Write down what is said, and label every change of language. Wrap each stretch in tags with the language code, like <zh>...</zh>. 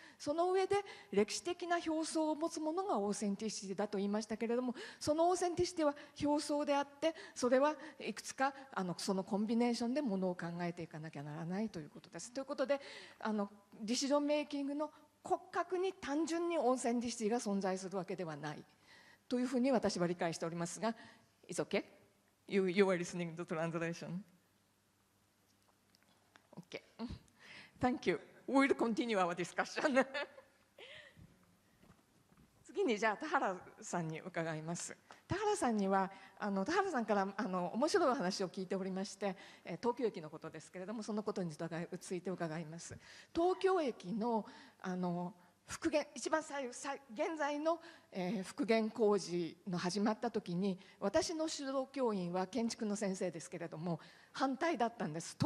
<ja>その上で歴史的な表層を持つものがオーセンティシティだと言いましたけれども、そのオーセンティシティは表層であって、それはいくつかそのコンビネーションでものを考えていかなきゃならないということです。ということでディシジョンメイキングの骨格に単純にオーセンティシティが存在するわけではないというふうに私は理解しておりますが、</ja> <en>It's okay? You are listening to translation?Okay. Thank you. We'll continue our discussion.</en> <ja>次にじゃあ田原さんに伺います。田原さんには田原さんから面白いお話を聞いておりまして、東京駅のことですけれども、そのことについて伺います。東京駅の復元、一番現在の復元工事の始まった時に、私の指導教員は建築の先生ですけれども反対だったんです。</ja>